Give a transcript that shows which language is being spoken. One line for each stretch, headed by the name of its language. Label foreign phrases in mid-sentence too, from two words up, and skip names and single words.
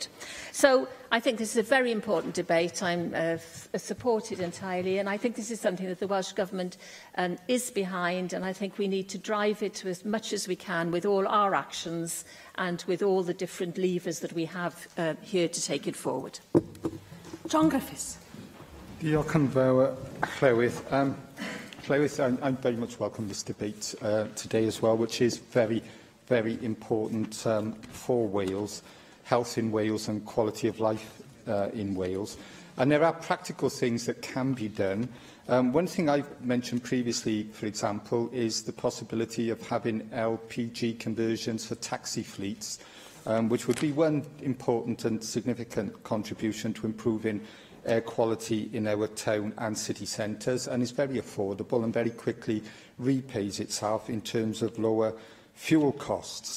English: So I think this is a very important debate. I'm supported entirely, and I think this is something that the Welsh Government is behind, and I think we need to drive it as much as we can with all our actions and with all the different levers that we have here to take it forward. John Griffiths.
Welsh: Diolch yn fawr, Llywydd.
English: Llywydd, I very much welcome this debate today as well, which is very, very important for Wales, health in Wales and quality of life in Wales. And there are practical things that can be done. One thing I've mentioned previously, for example, is the possibility of having LPG conversions for taxi fleets, which would be one important and significant contribution to improving air quality in our town and city centres, and is very affordable and very quickly repays itself in terms of lower fuel costs.